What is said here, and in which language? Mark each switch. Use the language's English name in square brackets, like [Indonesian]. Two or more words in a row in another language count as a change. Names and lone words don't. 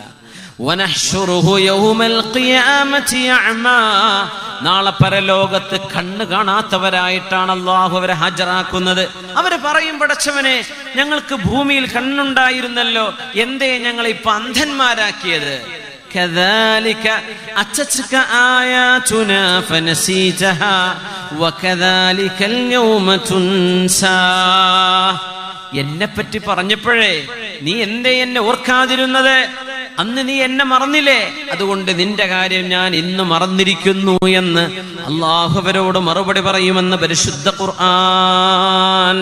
[Arabic] ونحشره يوم القيامة أعمى, [Malayalam] നാളെ പരലോകത്ത് കണ്ണ് കാണാത്തവരായിട്ടാണ് അല്ലാഹു അവരെ ഹാജരാക്കുന്നത്. അവര് പറയും, പടച്ചവനെ, ഞങ്ങൾക്ക് ഭൂമിയിൽ കണ്ണുണ്ടായിരുന്നല്ലോ, എന്തേ ഞങ്ങളെ ഇപ്പൊ അന്ധന്മാരാക്കിയത്? [Arabic] كذلك أتتك آياتنا فنسيتها وكذلك اليوم تنسى. [Malayalam] എന്നെപ്പറ്റി പറഞ്ഞപ്പോഴേ നീ എന്തേ എന്നെ ഓർക്കാതിരുന്നത്? അന്ന് നീ എന്നെ മറന്നില്ലേ, അതുകൊണ്ട് നിന്റെ കാര്യം ഞാൻ ഇന്ന് മറന്നിരിക്കുന്നു എന്ന് അല്ലാഹു അവരോട് മറുപടി പറയുമെന്ന് പരിശുദ്ധ ഖുർആൻ.